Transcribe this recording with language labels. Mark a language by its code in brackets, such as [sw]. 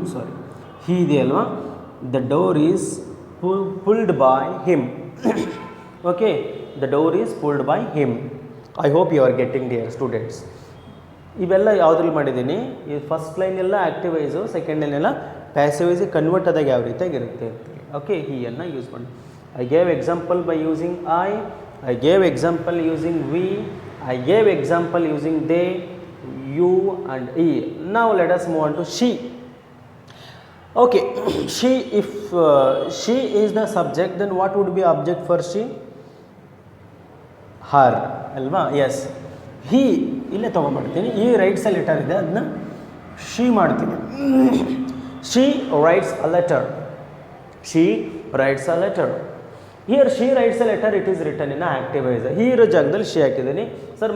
[en] sorry, [kn] ಹೀ ಇದೆ ಅಲ್ವಾ. [en] The door is pulled by him. Okay, the door is pulled by him. I hope you are getting dear students. [kn] ಇವೆಲ್ಲ ಯಾವುದ್ರಲ್ಲಿ ಮಾಡಿದ್ದೀನಿ? ಈ first line ಎಲ್ಲ ಆ್ಯಕ್ಟಿವೈಸು, second line ಎಲ್ಲ ಪ್ಯಾಸಿವೈಸಿಗೆ ಕನ್ವರ್ಟ್ ಆದಾಗ ಯಾವ ರೀತಿಯಾಗಿರುತ್ತೆ ಅಂತೇಳಿ. ಓಕೆ, ಹೀಯನ್ನು ಯೂಸ್ ಮಾಡಿ. [en] I gave example by using I gave example using we, I gave example using they, you and he. Now let us move on to she. Okay, she, if she is the subject, then what would be object for she? Her, alva? Yes. [kn] He ಇಲ್ಲೇ ತೊಗೊಂಡ್ಬಿಡ್ತೀನಿ. ಈ rights a letter ಇದೆ, ಅದನ್ನ she ಮಾಡ್ತೀನಿ. [en] She writes a letter. She writes a letter. Here she writes a letter, it is written in active voice. [kn] ಹೀ ಇರೋ ಜಾಗದಲ್ಲಿ she ಹಾಕಿದ್ದೀನಿ sir.